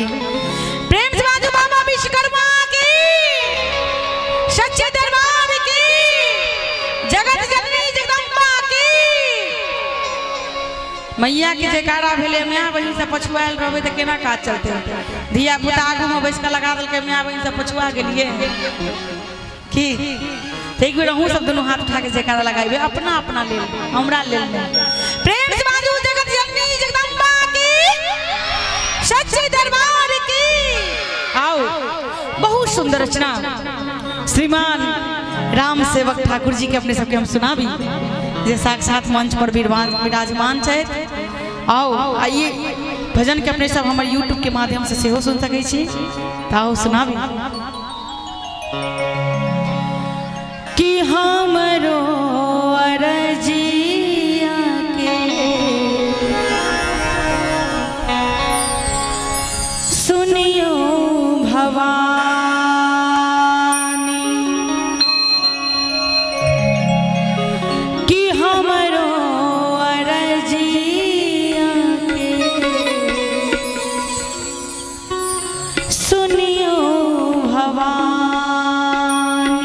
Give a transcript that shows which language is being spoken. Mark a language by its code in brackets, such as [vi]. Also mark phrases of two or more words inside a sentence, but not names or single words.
[mai] प्रेम से बाजू बाबा विश्वकर्मा की, सच्चे दरबार की, जगत जननी जगदम्बा की। मैया के जयकारा भेले, मैया बहिन से पछुआल रहबे त केना काज चलते। धिया पुता आगू में बैस के लगा देलके, मैया बहिन से पछुआ गेलिए की। एक बेर अहूँ सब दोनों हाथ उठा के जयकारा लगाइबे, अपना अपना ले हमरा ले। प्रेम से बाजू जगत जननी जगदम्बा की, सच्चे दरबार की। आओ बहुत सुंदर रचना श्रीमान राम सेवक ठाकुर जी के अपने सबके हम सुनाबी, जे साक्षात मंच पर विराजमान छथि। आओ आइए भजन के अपने सब हमारे YouTube के माध्यम से सेहो सुन सकै छी। आओ सुनाबी कि हमरो अरजिया के सुनियो भवानी, कि हमरो अरजिया के सुनियो भवानी।